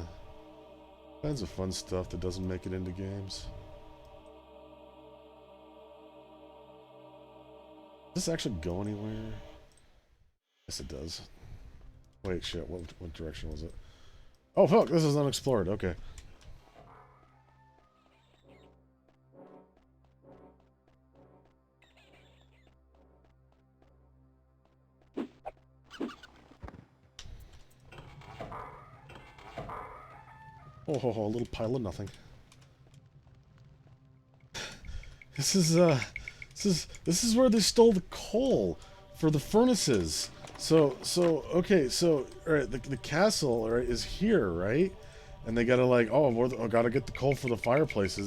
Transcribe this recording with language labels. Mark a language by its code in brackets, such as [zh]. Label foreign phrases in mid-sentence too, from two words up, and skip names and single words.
[en] Kinds of fun stuff that doesn't make it into games. Does this actually go anywhere? Yes, it does. Wait, shit, what direction was it? Oh, fuck, this is unexplored, okay. Oh, ho, ho, a little pile of nothing. This is where they stole the coal for the furnaces. Okay, so, alright, the castle, right, is here, right? And they gotta, like, gotta get the coal for the fireplaces.